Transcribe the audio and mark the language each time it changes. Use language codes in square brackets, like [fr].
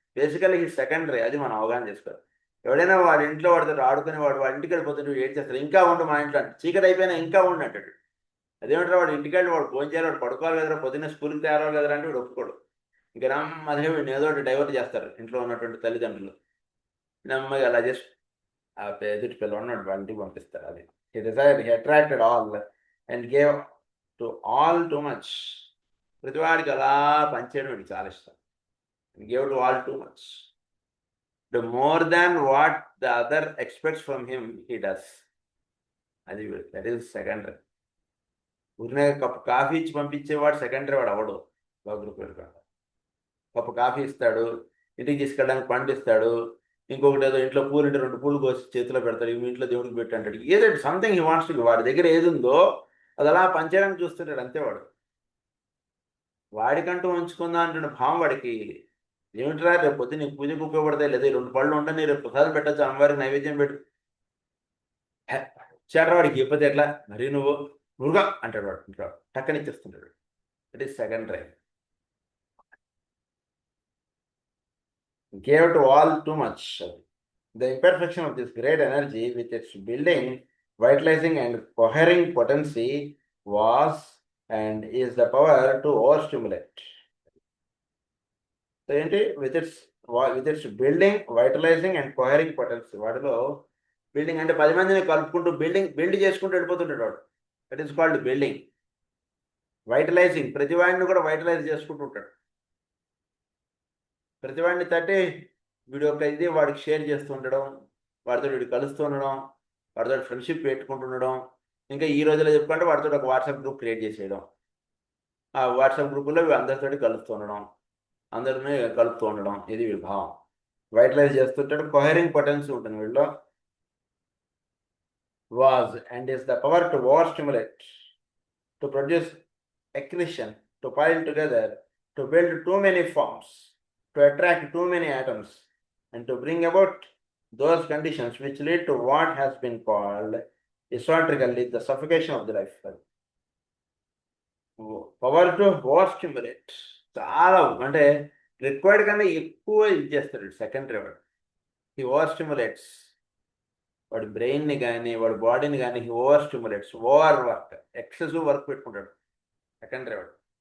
[te] Basically ఈ secondary, అది మనం అవగాహన చేసుకోవాలి. ఎవడైనా వాడి ఇంట్లో వాడితో ఆడుకునే వాడి ఇంటికి వెళ్ళిపోతుంటే ఏడ్చేస్తాడు, ఇంకా ఉండు మా ఇంట్లో అంటే, చీకటి అయిపోయినా ఇంకా ఉండి అంటాడు. అదేమంటారు, వాడు ఇంటికి వెళ్ళి వాడు ఫోన్ చేయాలి, వాడు పడుకోవాలి కదరా, పొద్దున్నే స్కూల్కి తయారవాలి కదరా అంటే వీడు ఒప్పుకోడు. ఇంకా అదే వీడిని ఏదో ఒకటి డైవర్ట్ చేస్తారు ఇంట్లో ఉన్నటువంటి తల్లిదండ్రులు. నెమ్మదిగా అలా చేసి ఆ ఎదుటి పిల్లవాడిని వాళ్ళ ఇంటికి పంపిస్తారు. అది [en] he attracted all and gave to all too much. [te] ప్రతివాడికి అలా పనిచేయడం వీడికి చాలా ఇష్టం. [en] gave to all too much. The more than what the other expects from him, he does. అది that is secondary. [te] ఊరినే కప్పు కాఫీ ఇచ్చి పంపించేవాడు సెకండరీ వాడు అవడు. Cup coffee ఇస్తాడు, ఇంటికి తీసుకెళ్ళడానికి పండిస్తాడు, ఇంకొకటి ఏదో ఇంట్లో పూలు ఉంటే 2 పూలు కోసి చేతిలో పెడతాడు, మీ ఇంట్లో దేవుడికి పెట్టి అంటాడు. ఏదో [en] Something he wants to. [te] వాడి దగ్గర ఏది ఉందో అది అలా పంచేయడానికి చూస్తుంటాడు, అంతే. వాడికంటూ ఉంచుకుందా అంటున్న భావం వాడికి. ఏమిట్రా రేపు పొద్దున్న నీకు పూజకు ఉపయోగపడతాయి, లేదా 2 పళ్ళు ఉండని రేపు ప్రసాదం పెట్టచ్చు, అమ్మవారికి నైవేద్యం పెట్టు చాట. వాడికి చెప్పతే ఎట్లా, మరి నువ్వు నువ్వుగా అంటాడు వాడు, టక్కనిచ్చేస్తుంటాడు. [en] It is secondary. gave to all too much. The imperfection of this great energy, with its building, vitalizing, and cohering potency, was and is the power to overstimulate. So, with its building, vitalizing, and cohering potency. [te] వాటిలో building అంటే 10 మందిని కలుపుకుంటూ build చేసుకుంటూ వెళ్ళిపోతుంటాడు వాడు. [en] That is called building. [te] Vitalising, ప్రతి వాడిని కూడా వైటలైజ్ చేసుకుంటూ ఉంటాడు. ప్రతి వాడిని తట్టి వీడి యొక్క ఇది వాడికి షేర్ చేస్తూ ఉండడం, వాడితో వీడు కలుస్తూ ఉండడం, వాడితో ఫ్రెండ్షిప్ పెట్టుకుంటుండడం. ఇంకా ఈ రోజుల్లో చెప్పుకుంటే వాడితో ఒక వాట్సాప్ గ్రూప్ క్రియేట్ చేసేయడం. ఆ వాట్సాప్ గ్రూపుల్లో అందరితోటి కలుస్తూ ఉండడం, అందరినీ కలుపుతూ ఉండడం, ఇది వీడి భావం. వైటలైజ్ చేస్తుంటాడు. కొహరింగ్ పొటెన్సీ ఉంటుంది వీళ్ళలో. [en] was and is the power to overstimulate, to produce accretion, to pile together, to build too many forms, to attract too many atoms, and to bring about those conditions which lead to what has been called esoterically the suffocation of the life. Power to overstimulate, [te] చాలా అంటే required కన్నా ఎక్కువ ఇది చేస్తాడు secondary వాడు. [en] he overstimulates [te] వాడి బ్రెయిన్ని కానీ వాడి బాడీని కానీ he ఓవర్స్టిమ్యులేట్స్. Over work, excessive work పెట్టుకుంటాడు సెకండరీ వాడు.